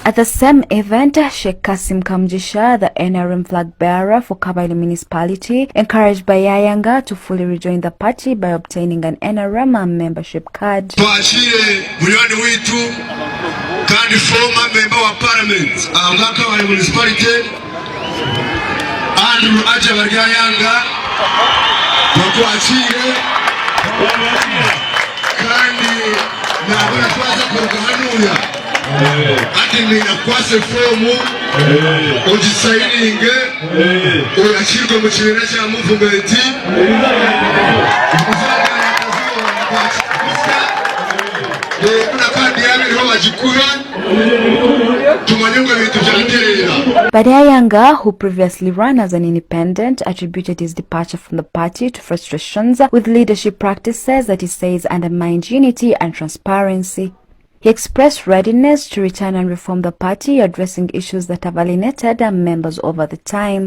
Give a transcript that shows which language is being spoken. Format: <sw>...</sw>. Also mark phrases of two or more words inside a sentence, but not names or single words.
<en>At the same event, Sheikh Kasim Kamjisha, the NRM flag bearer for Kabale municipality, encouraged Baryayanga to fully rejoin the party by obtaining an NRM membership card.</en> <cgg>Kandi</cgg> <en>former member of parliament of Kabale municipality,</en> <cgg>Andrew Aja Baryayanga, wakuachire kandi nabona twaza kurugahanuya ati nina kwase fomu ogisayininge oyashirwe mu kibera kya movement</cgg> <en>Baryayanga, who previously ran as an independent, attributed his departure from the party to frustrations with leadership practices that he says undermined unity and transparency. He expressed readiness to return and reform the party, addressing issues that have alienated members over the time.</en>